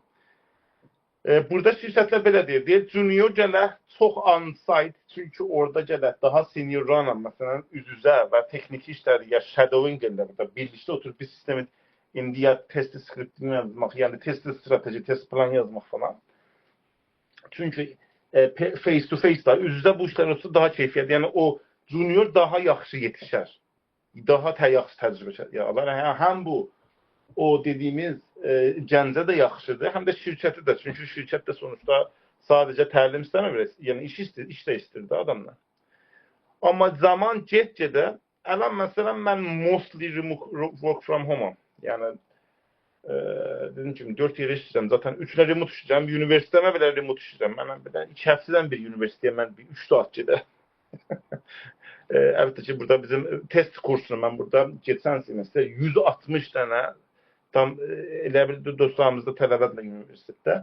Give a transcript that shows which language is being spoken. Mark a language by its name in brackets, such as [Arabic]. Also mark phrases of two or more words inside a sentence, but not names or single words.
[Azerbaijani] Burada şirkətlər belə deyir junior gələk çox on-site çünki orada gələk daha seniorlarla məsələn üz-üzə və texniki işləri ya shadowing deyirlər də birlikdə oturub bir sistemin indi ya test skriptini yazmaq, yəni test strateji, test plan yazmaq falan. Çünki [English] face to face [Azerbaijani] da üz-üzə bu işlər olsa daha keyfiyyətli. Yəni o junior daha yaxşı yetişər. Daha yaxşı təcrübə alar. Həm bu o dediyimiz gəncə də yaxşıdır, həm də şirkəti də. Çünki şirkət də sonuçta sadəcə təlim istəmir, yəni iş də istəyir də adamlar. Amma zaman get-gedə əlan məsələn mən [English] mostly work from home-am. [Azerbaijani] Yəni dedim ki 4 yerə işləyirəm. Zaten 3 ilə remote işləyirəm. Universitetəmə belə remote işləyirəm. Mən bir də 2 həftədən bir universitetə mən 3 saat gedirəm. Əlbəttə ki burada bizim test kursunu mən burada keçən semestr 160 dənə tam elə bir dostlarımızda tələbədirlər universitetdə.